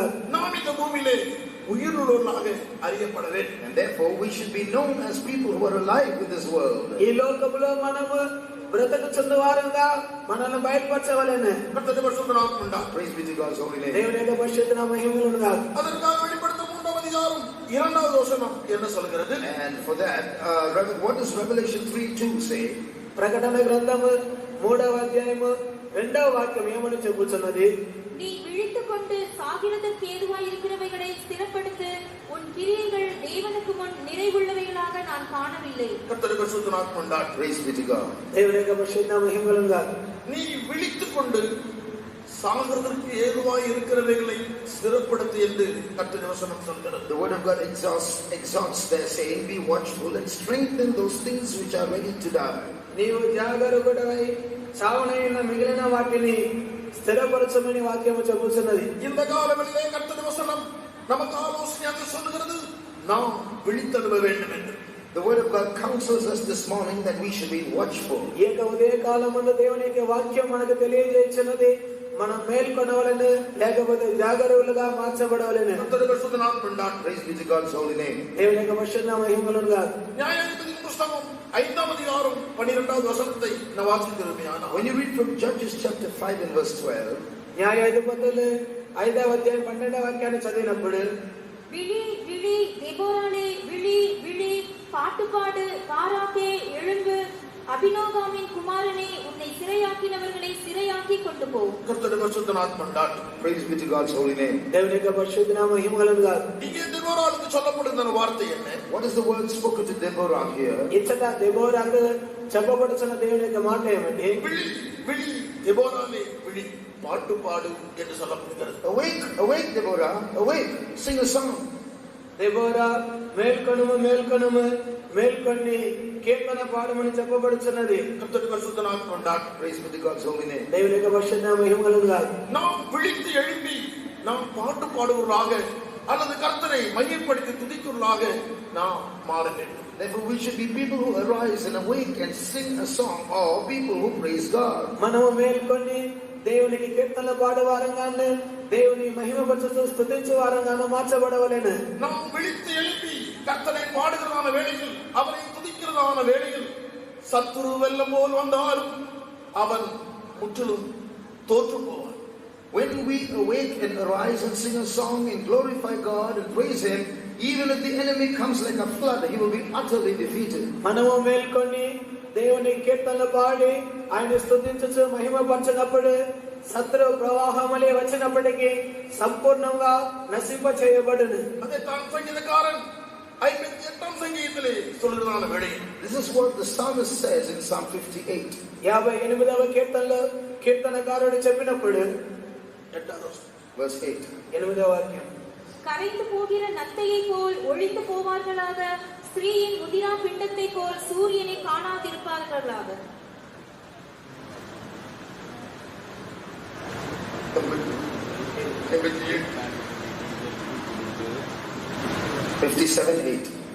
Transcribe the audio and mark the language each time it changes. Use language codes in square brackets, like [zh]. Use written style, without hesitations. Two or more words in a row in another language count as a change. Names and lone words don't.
[ta] நாம் இந்த பூமியிலே உயிருள்ளவர்களாக அறியப்பட வேண்டும். [en] And therefore we should be known as people who are alive in this world. [te] ఈ లోకములో మనము బ్రతుకుచున్న వారంగా మనల్ని బయలుపరచవలెను. [ta] கர்த்தருடைய பரிசுத்த நாமம் உண்டாகட்டும். [en] Praise be to God's holy name. [te] దేవుని యొక్క పరిశుద్ధ నామ మహిమలుగా. [ta] அதற்காக வெளிப்படுத்தும் 3ஆம் அதிகாரம் 2வது வசனம் என்ன சொல்கிறது? [en] And for that, what does Revelation 3:2 say? [te] ప్రకటన గ్రంథము 3వ అధ్యాయము 2వ వాక్యం ఏమని చెప్పుచున్నది? [ta] நீ விழித்துக் கொண்டு சாகிறதற்கு ஏதுவாய் இருக்கிறவைகளை ஸ்திரப்படுத்து. உன் கிரியைகள் தேவனுக்கு முன் நிறைவுள்ளவைகளாக நான் காணவில்லை. கர்த்தருக்கு ஸ்தோத்திரம் உண்டாகட்டும். [en] Praise be to God. [te] దేవునికి పరిశుద్ధ మహిమ కలుగుగాక. [ta] நீ விழித்துக் கொண்டு சாகிறதற்கு ஏதுவாய் இருக்கிறவைகளை ஸ்திரப்படுத்து என்று கர்த்தருடைய வசனம் சொல்கிறது. [en] The word of God exhorts there, saying, be watchful and strengthen those things which are ready to die. [te] నీవు జాగరూకుడవై చావనైన మిగిలిన వాటిని స్థిరపరచమని వాక్యము చెబుతున్నది. [ta] இந்த காலவெளியிலே கர்த்தருடைய வசனம் நமக்கு ஆலோசனையாக சொல்கிறது, நாம் விழித்தெழுவ வேண்டும் என்று. [en] The word of God counsels us this morning that we should be watchful. [te] ఏక ఉదయ కాలమందు దేవుని యొక్క వాక్యం మనకు తెలియజేస్తున్నది, మనం మేల్కొనవలెను లేకపోతే జాగరూకులుగా మార్చబడవలెను. [ta] கர்த்தருக்கு ஸ்தோத்திரம் உண்டாகட்டும். [en] Praise be to God's holy name. [te] దేవుని యొక్క పరిశుద్ధ మహిమ కలుగుగాక. [ta] நியாயாதிபதியின் புத்தகம் 5ஆம் அதிகாரம் 12வது வசனத்தை நான் வாசிக்கிறேன். [en] When you read from Judges chapter 5 and verse 12, [te] న్యాయాధిపతులు 5వ అధ్యాయం 12వ వాక్యాన్ని చదివినప్పుడు, [ta] விழி விழி தெபோராளே விழி விழி, பாட்டுப்பாடு பாராக்கே எழும்பு, அபினோகாமின் குமாரனே உன்னை சிறையாக்கினவர்களை சிறையாக்கி கொண்டு போ. கர்த்தருக்கு ஸ்தோத்திரம் உண்டாகட்டும். [en] praise be to God's holy name. [te] దేవుని యొక్క పరిశుద్ధ నామ మహిమ కలుగుగాక. [ta] இங்கே தெபோராளுக்கு சொல்லப்படுகிற வார்த்தை என்ன? [en] What is the word spoken to Deborah here? [te] ఇచ్చట దెబోరాకు చెప్పబడుతున్న దేవుని యొక్క మాట ఏమంటే, [ta] விழி விழி தெபோராளே விழி, பாட்டு பாடு என்று சொல்லப்படுகிறது. [en] Awake, awake Deborah, awake, sing a song. [te] దెబోరా మేల్కొనుము మేల్కొనుము, మేల్కొని కీర్తన పాడమని చెప్పబడుతున్నది. [ta] கர்த்தருக்கு ஸ்தோத்திரம் உண்டாகட்டும். [en] Praise be to God's holy name. [te] దేవుని యొక్క పరిశుద్ధ నామ మహిమ కలుగుగాక. [ta] நாம் விழித்து எழுப்பி நாம் பாட்டு பாடுவர்களாக அல்லது கர்த்தரை மையப்படுத்தி துதிக்கிறவர்களாக நாம் மாற வேண்டும். [en] Therefore we should be people who arise and awake and sing a song, or people who praise God. [te] మనము మేల్కొని దేవునికి కీర్తనలు పాడే వారంగాను, దేవుని మహిమపరచుతూ స్తుతించే వారంగాను మార్చబడవలెను. [ta] நாம் விழித்து எழுப்பி கர்த்தரை பாடுகிறதான வேளையில், அவரை துதிக்கிறதான வேளையில், சத்துரு வெள்ளம் போல் வந்தாலும் அவன் முற்றிலும் தோற்று போவான். [en] When we awake and arise and sing a song and glorify God and praise Him, even if the enemy comes like a flood, he will be utterly defeated. [te] మనము మేల్కొని దేవుని కీర్తనలు పాడి ఆయన స్తుతించుచు మహిమపరచినప్పుడు శత్రు ప్రవాహములే వచ్చినప్పటికీ సంపూర్ణంగా నశింప చేయబడును. [ta] அதைத்தான் சங்கீதக்காரன் 58ஆம் சங்கீதத்திலே சொல்கிறதான வேளையில், [en] This is what the psalmist says in Psalm 58. [te] 58వ కీర్తనలో కీర్తనకారుడు చెప్పినప్పుడు [ta] 8வது வசனம், [en] Verse 8. [te] 8వ వాక్యం, [ta] கரைந்து போகிற நத்தையை போல் ஒழிந்து போவார்களாக, ஸ்திரீயின் முதிரா பிண்டத்தை போல் சூரியனை காணாதிருப்பார்களாக. 57:8.